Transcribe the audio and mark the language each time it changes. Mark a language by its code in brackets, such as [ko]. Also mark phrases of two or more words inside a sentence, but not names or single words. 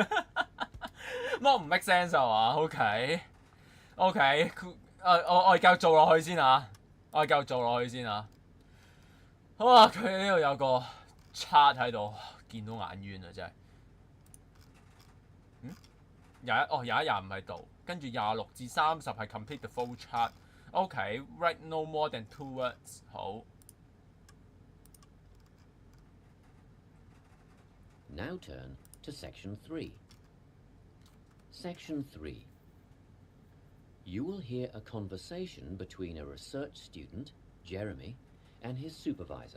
[yue] 剝唔 [en] make sense [yue] 係嘛 ？OK，我哋繼續做落去先啊！好啊，佢呢度有個 chart 喺度，見到眼冤啊！真係。21唔喺度，跟住26至30係 [en] complete the full chart。 [yue] OK， [en] write no more than 2 words。 [yue] 好。 [en] Now turn to Section 3. Section 3. You will hear a conversation between a research student, Jeremy, and his supervisor.